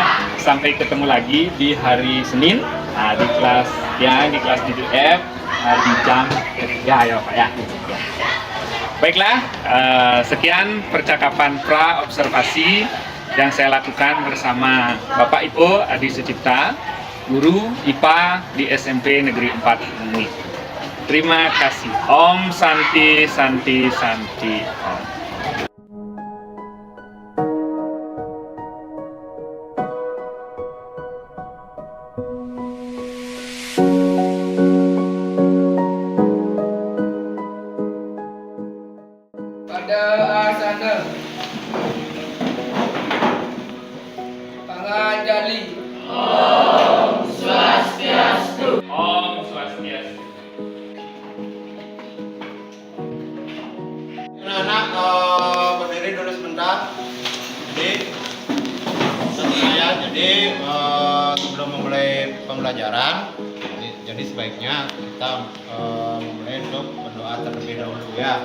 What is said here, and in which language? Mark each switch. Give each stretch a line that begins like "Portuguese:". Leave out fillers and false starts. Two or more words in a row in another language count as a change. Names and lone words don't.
Indonesian: Sampai ketemu lagi di hari Senin di kelas 7F di jam ketiga ya Pak ya. Baiklah, sekian percakapan pra observasi yang saya lakukan bersama Bapak Iko Adi Sucipta, guru IPA di SMP Negeri 4 ini. Terima kasih.
Sanskrit: Om Santi Santi Santi Om.
Indonesian: Pada asana Pangajali.
Balinese: Om Swastiastu. Om Swastiastu.
Indonesian: Anak-anak berdiri dulu sebentar. Jadi sebelum memulai pembelajaran, jadi sebaiknya kita memulai untuk berdoa terlebih dahulu ya.